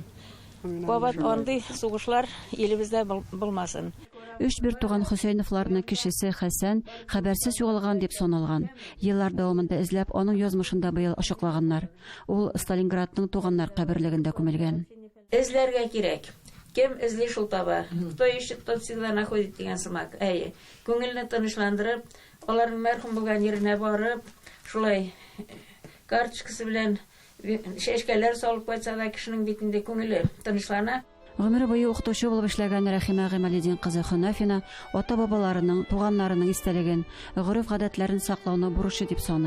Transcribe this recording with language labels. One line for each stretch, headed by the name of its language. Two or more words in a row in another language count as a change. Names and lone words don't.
Tatar: Бабат андый сугышлар илебездә булмасын. 3 бер туган Хөсәйновларның кешесе Хәсән хәбәрсез югалган дип саналган. Еллар дәвамында эзләп, аның язмышында быел ачыклаганнар. Ул Сталинградның туганнар каберлегендә күмелгән. Эзләргә кирәк. Кем эзли шул таба?
Russian: Кто ищет, тот всегда находит
Tatar: дигән сымак. Әйе, күңелне тынычландырып, аларның мәрхүм булган yerine барып, шулай карточкасы белән шәшкәләр салып кайтса да кешенең битендә күңеле тынычлана. Гомере буе укытучы булып эшләгән Рәхимә Гыймалетдин кызы Хөнафина ата-бабаларының, туганнарының истәлеген, гореф-гадәтләрен саклауны бурычы дип саный.